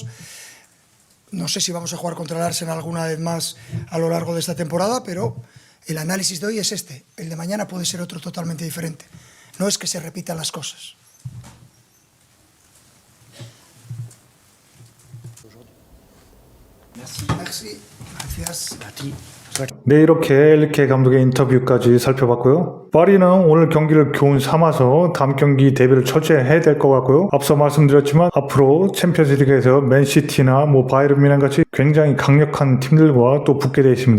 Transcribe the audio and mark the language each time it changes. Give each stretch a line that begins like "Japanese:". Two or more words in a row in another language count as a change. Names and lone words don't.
Spanish: No sé si vamos a jugar contra el Arsenal alguna vez más a lo largo de esta temporada, pero el análisis de hoy es este. El de mañana puede ser otro totalmente diferente. No es que se repitan las cosas. Merci. Gracias. A ti.
Korean: 네, 이렇게 엘리케 감독의 인터뷰까지 살펴봤고요. 파리는 오늘 경기를 교훈 삼아서 다음 경기 대비를 철저히 해야 될 것 같고요. 앞서 말씀드렸지만 앞으로 챔피언스리그에서 맨시티나 바이에른 뮌헨 같이 굉장히 강력한 팀들과 또 붙게 되어 있습니다.